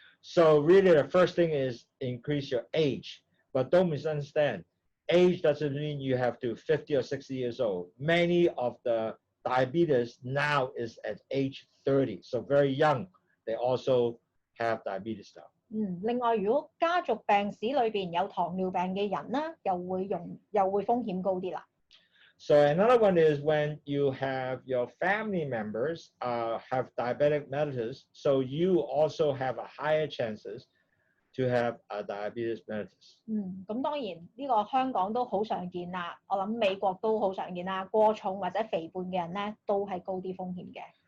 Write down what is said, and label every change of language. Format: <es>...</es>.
<en>So really the first thing is increase your age, but don't misunderstand. Age doesn't mean you have to 50 or 60 years old. Many of the diabetes now is at age 30, so very young. They also have diabetes now.</en> <yue>另外，如果家族病史裏邊有糖尿病嘅人咧，又會風險高啲啦。</yue> <en>So another one is when you have your family members have diabetic mellitus, so you also have a higher chances to have a diabetes mellitus.</en> <yue>咁當然呢個香港都好常見啦，我諗美國都好常見啦，過重或者肥胖嘅人咧都係高啲風險嘅。</yue>